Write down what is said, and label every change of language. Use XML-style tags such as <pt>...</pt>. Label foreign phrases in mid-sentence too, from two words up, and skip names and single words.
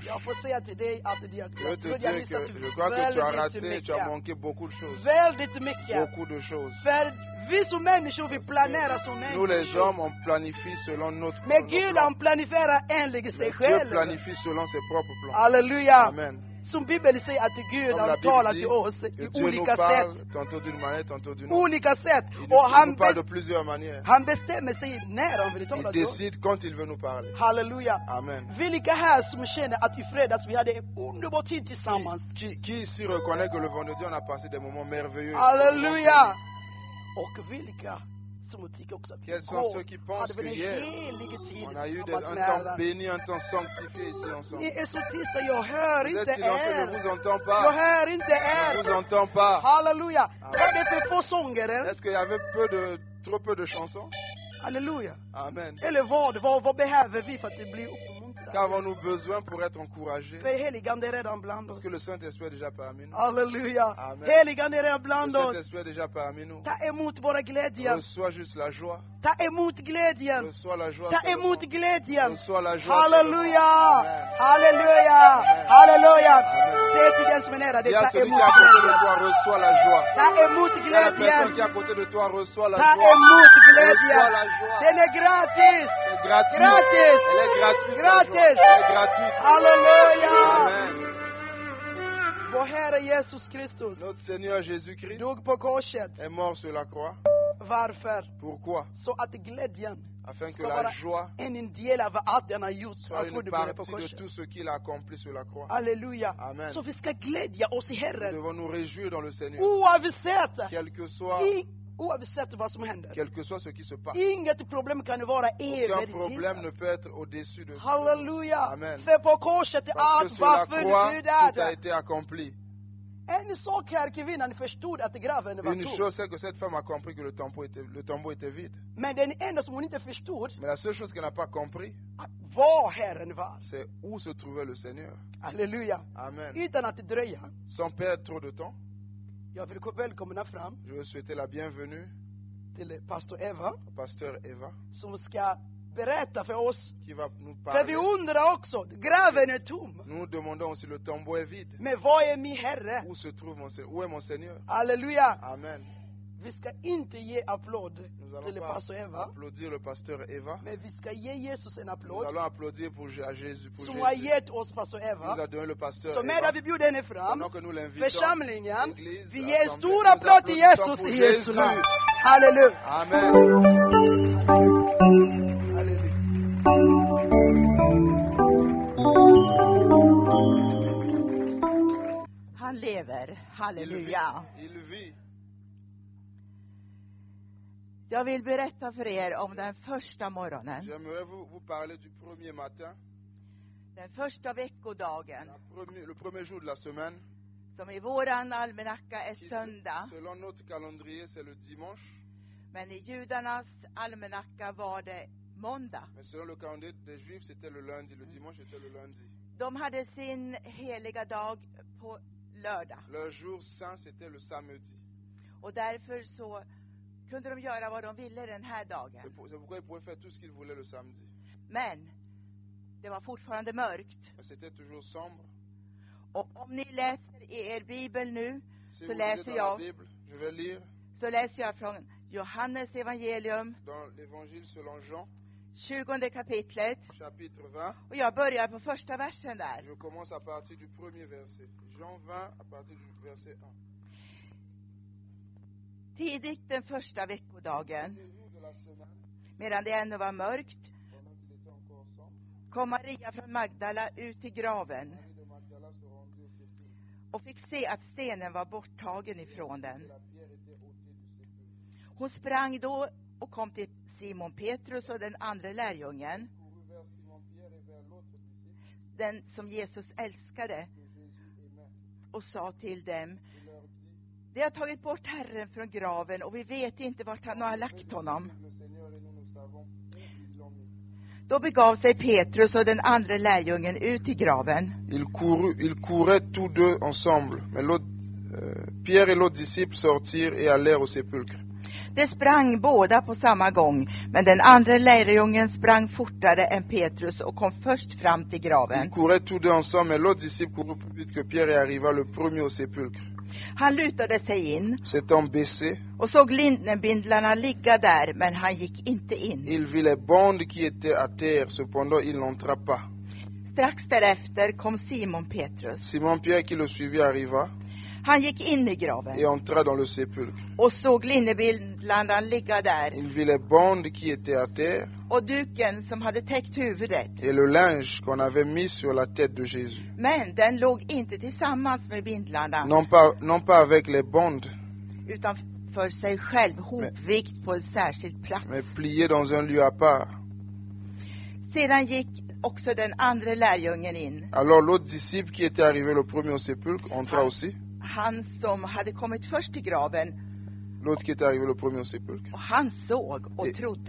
<fr>Je veux te dire que je crois que tu as raté, tu as manqué beaucoup de choses. Beaucoup de choses. Nous les hommes, on planifie selon notre plan. Dieu planifie selon ses propres plans. Alléluia. Amen.</fr> <sv>Som Bibeln säger att Gud han talar till oss i olika sätt. Olika sätt. Och han bestämmer sig när han vill tala till oss. Halleluja. Amen. Vilka här som känner att i fredags vi hade en underbar tid tillsammans?</sv> <fr>Qui ici reconnaît que le vendredi on a passé des moments merveilleux?</fr> <sv>Halleluja. Och vilka</sv> <fr>quels sont ceux qui pensent que hier on a eu un temps béni, un temps sanctifié ici ensemble? Vous êtes silencieux, je ne vous entends pas. Je ne vous entends pas. Halleluja. Est-ce qu'il y avait trop peu de chansons? Alléluia. Amen.</fr> <sv>Eller vad behöver vi för att det blir uppmuntrade?</sv> <fr>Qu'avons-nous besoin pour être encouragés?</fr> <sv>För heligande är redan bland oss.</sv> <fr>Parce que le Saint-Esprit est déjà parmi nous. Alléluia. Amen.</fr> <sv>Heligande är redan bland</sv> <fr>Le</fr> <sv>oss.</sv> <fr>Saint-Esprit est déjà parmi nous.</fr> <sv>Ta emot våra glädjen.</sv> <fr>Reçois juste la joie.</fr> <sv>Ta emot glädjen.</sv> <fr>Reçois la joie.</fr> <sv>Ta emot glädjen.</sv> <fr>Reçois la joie.</fr> <sv>Halleluja. Amen. Halleluja. Halleluja. Säg till den som är nära dig, ta emot glädjen.</sv> <fr>Reçois la joie.</fr> <sv>Ta emot glädjen.</sv> <fr>Qui à côté de toi reçoit la</fr> <sv>ta</sv> <fr>joie.</fr> <sv>emot glädjen.</sv> <fr>Reçois la joie.</fr> <sv>Den är gratis.</sv> <fr>C'est gratuit.</fr> <sv>Gratis.</sv> <fr>Elle est gratuite.</fr> <sv>Gratis.</sv> <fr>Elle est gratuite.</fr> <sv>Halleluja. Amen. Vår Herre Jesus Kristus</sv> <fr>Notre Seigneur Jésus-Christ</fr> <sv>dog på korset.</sv> <fr>est mort sur la croix.</fr> <sv>Varför?</sv> <fr>Pourquoi?</fr> <sv>Så att glädjen</sv> <fr>Afin que</fr> <sv>ska</sv> <fr>la</fr> <sv>vara</sv> <fr>joie</fr> <sv>en del av allt han har gjort.</sv> <fr>soit</fr> <sv>Att få</sv> <fr>une</fr> <sv>det på</sv> <fr>partie de</fr> <sv>korset.</sv> <fr>tout ce qu'il a accompli sur la croix.</fr> <sv>Halleluja. Amen. Så vi ska glädja oss i</sv> <fr>Nous</fr> <sv>Herren.</sv> <fr>devons nous réjouir dans le Seigneur.</fr> <sv>Oavsett.</sv> <fr>Quel que soit</fr> <sv>Oavsett vad som händer.</sv> <fr>Quel que soit ce qui se passe.</fr> <sv>Inget problem kan vara</sv> <fr>Aucun problème</fr> <sv>evigt.</sv> <fr>ne peut être au-dessus de ça.</fr> <sv>Halleluja. Amen. För på korset är</sv> <fr>Parce que</fr> <sv>allt</sv> <fr>sur la</fr> <sv>var</sv> <fr>croix, tout a</fr> <sv>fullbordat.</sv> <fr>été accompli.</fr> <sv>En sak här, kvinnan förstod att graven var</sv> <fr>Une</fr> <sv>tom.</sv> <fr>chose, c'est que cette femme a compris que le tombeau était vide.</fr> <sv>Men den enda som hon inte förstod</sv> <fr>Mais la seule chose qu'elle n'a pas compris,</fr> <sv>var Herren var.</sv> <fr>c'est où se trouvait le Seigneur.</fr> <sv>Halleluja. Amen. Utan att dröja.</sv> <fr>Sans perdre trop de temps,</fr> <sv>Jag vill välkomna fram</sv> <fr>je veux souhaiter la bienvenue</fr> <sv>till pastor Eva</sv> <fr>au pasteur Eva,</fr> <sv>som ska berätta för oss.</sv> <fr>qui va nous</fr> <sv>För</sv> <fr>parler.</fr> <sv>vi undrar också, graven är tom.</sv> <fr>Nous nous demandons si le tombeau est vide.</fr> <sv>Men vad är min Herre?</sv> <fr>Où se trouve où est mon Seigneur?</fr> <sv>Halleluja. Amen. Vi ska inte ge applåd</sv> <fr>Nous</fr> <sv>till</sv> <fr>allons</fr> <sv>pastor</sv> <fr>pas</fr> <sv>Eva.</sv> <fr>applaudir le pasteur Eva.</fr> <sv>Men vi ska ge Jesus en</sv> <fr>Nous</fr> <sv>applåd.</sv> <fr>allons applaudir à Jésus. Pour</fr> <sv>Som har</sv> <fr>Jésus.</fr> <sv>gett oss pastor</sv> <fr>Il nous</fr> <sv>Eva.</sv> <fr>a donné le pasteur</fr> <sv>Så</sv> <fr>Eva.</fr> <sv>medan vi bjuder henne fram,</sv> <fr>Pendant que nous l'invitons,</fr> <sv>församlingen,</sv> <fr>l'église,</fr> <sv>vi ger en</sv> <fr>l'assemblée,</fr> <sv>stor</sv> <fr>nous</fr> <sv>applåd till</sv> <fr>applaudissons</fr> <sv>Jesus</sv> <fr>pour</fr> <sv>i Jesu</sv> <fr>Jésus.</fr> <sv>namn. Halleluja. Amen. Halleluja. Han lever. Halleluja.</sv> <fr>Il vit.</fr> <sv>Jag vill berätta för er om den första morgonen.</sv> <fr>J'aimerais vous parler du premier matin,</fr> <sv>Den första veckodagen.</sv> <fr>le premier jour de la semaine,</fr> <sv>Som i våran almanacka är</sv> <fr>qui</fr> <sv>söndag.</sv> <fr>selon notre calendrier c'est le dimanche.</fr> <sv>Men i judarnas almanacka var det måndag.</sv> <fr>Mais selon le calendrier des Juifs, c'était le lundi. Le dimanche, c'était le lundi.</fr> <sv>De hade sin heliga dag på lördag.</sv> <fr>Leur jour saint, c'était le samedi.</fr> <sv>Och därför så kunde de göra vad de ville den här dagen.</sv> <fr>C'est pourquoi ils pouvaient faire tout ce qu'ils voulaient le samedi.</fr> <sv>Men det var fortfarande mörkt.</sv> <fr>Mais c'était toujours sombre.</fr> <sv>Och om ni läser i er bibel nu,</sv> <fr>Si</fr> <sv>så</sv> <fr>vous</fr> <sv>läser</sv> <fr>lisez dans</fr> <sv>jag,</sv> <fr>la Bible, je vais lire</fr> <sv>så läser jag från Johannes evangelium,</sv> <fr>dans l'évangile selon Jean,</fr> <sv>20 kapitlet.</sv> <fr>chapitre 20. Och jag börjar på första versen där. Je commence à partir du premier verset. Jean 20, à partir du verset 1.</fr> <sv>Tidigt den första veckodagen,</sv> <fr>Le jour de la semaine,</fr> <sv>medan det ännu var mörkt,</sv> <fr>pendant qu'il était encore sombre,</fr> <sv>kom Maria från Magdala ut till graven</sv> <fr>Marie de Magdala se rendit au sépulcre.</fr> <sv>och fick se att stenen var borttagen ifrån den.</sv> <fr>La pierre était ôtée du sépulcre.</fr> <sv>Hon sprang då och kom till Simon Petrus och den andra lärjungen,</sv> <fr>Courut vers Simon Pierre et vers l'autre disciple</fr> <sv>den som Jesus älskade,</sv> <fr>que Jésus aimait,</fr> <sv>och sa till dem:</sv> <fr>et leur dit,</fr> <sv>de har tagit bort Herren från graven och vi vet inte vart han har lagt honom.</sv> <fr>le Seigneur et nous savons où ils l'ont mis.</fr> <sv>Då begav sig Petrus och den andra lärjungen ut till graven.</sv> <fr>Ils couraient tous deux ensemble, mais Pierre et l'autre disciple sortirent et allèrent au sépulcre.</fr> <sv>De sprang båda på samma gång, men den andra lärjungen sprang fortare än Petrus och kom först fram till</sv> <fr>Ils</fr> <sv>graven.</sv> <fr>couraient tous deux ensemble, mais l'autre disciple courut plus vite que Pierre et arriva le premier au sépulcre.</fr> <sv>Han lutade sig in</sv> <fr>S'étant baissé,</fr> <sv>och såg linnebindlarna ligga där, men han gick inte in.</sv> <fr>il vit les bandes qui étaient à terre, cependant il n'entra pas.</fr> <sv>Strax därefter kom Simon Petrus.</sv> <fr>Simon Pierre qui le suivit arriva</fr> <sv>Han gick in i</sv> <fr>et</fr> <sv>graven</sv> <fr>entra dans le sépulcre.</fr> <sv>och såg linnebindlarna ligga där</sv> <fr>Il vit les bandes qui étaient à terre</fr> <sv>och duken som hade täckt huvudet.</sv> <fr>et le linge qu'on avait mis sur la tête de Jésus.</fr> <sv>Men den låg inte tillsammans med bindlarna,</sv> <fr>Non pas avec les bandes,</fr> <sv>utan för sig själv, hopvikt på en särskild plats.</sv> <fr>mais plié dans un lieu à part.</fr> <sv>Sedan gick också den andra lärjungen in,</sv> <fr>Alors l'autre disciple qui était arrivé le premier au sépulcre entra aussi.</fr> <sv>han som hade kommit först till graven,</sv> <fr>L'autre qui était arrivé le premier au sépulcre.</fr> <sv>och han såg och trodde.</sv>